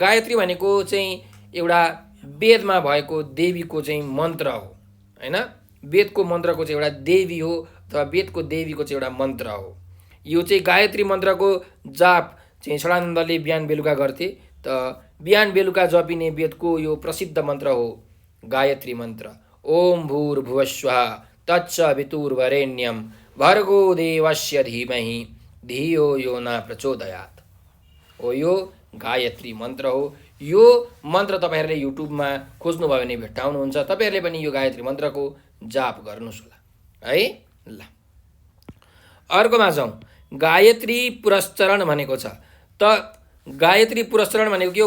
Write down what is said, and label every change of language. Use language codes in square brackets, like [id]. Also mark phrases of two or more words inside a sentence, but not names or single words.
[ne] गायत्री भनेको चाहिँ एउटा वेदमा भएको देवीको चाहिँ मन्त्र हो हैन। वेदको मन्त्रको चाहिँ एउटा देवी हो अथवा वेदको देवीको चाहिँ एउटा मन्त्र हो। यो चाहिँ गायत्री मन्त्रको जाप चाहिँ षडानन्दले बिहान बेलुका गर्थे। त बिहान बेलुका जपिने वेदको यो प्रसिद्ध मन्त्र हो गायत्री मन्त्र। [sa] ओम भूर्भुवस्वः तत्सवितुर्वरेण्यं भर्गो देवस्य धीमहि धियो यो न प्रचोदयात्। [ne] हो यो गायत्री मन्त्र हो। यो मन्त्र तपाईँहरूले युट्युबमा खोज्नुभयो भने भेट्टाउनुहुन्छ। तपाईँहरूले पनि यो गायत्री मन्त्रको जाप गर्नुहोस् होला है। ल अर्कोमा जाउँ। गायत्री पुरस्चरण भनेको छ। त गायत्री पुरस्चरण भनेको के हो?